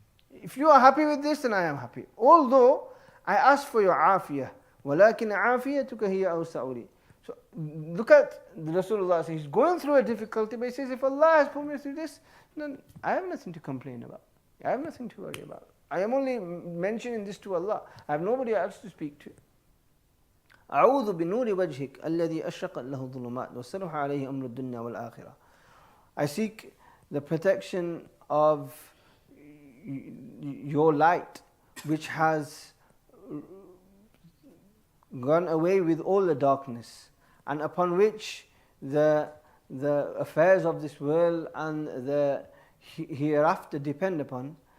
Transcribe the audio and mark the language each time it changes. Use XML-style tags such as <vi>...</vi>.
<en>If you are happy with this, then I am happy. Although I ask for your afiyah,</en> <ar>وَلَكِنْ عَافِيَتُكَ هِيَ أَوْسَعُ لِي.</ar> <en>So look at the Rasulullah, he's going through a difficulty, but he says, if Allah has put me through this, then I have nothing to complain about. I have nothing to worry about. I am only mentioning this to Allah. I have nobody else to speak to.</en> <ar>أعوذ بنور وجهك الذي أشرقت له الظلمات وصلح عليه أمر الدنيا والآخرة.</ar> <en>I seek the protection of your light, which has gone away with all the darkness, and upon which the affairs of this world and the hereafter depend upon.</en>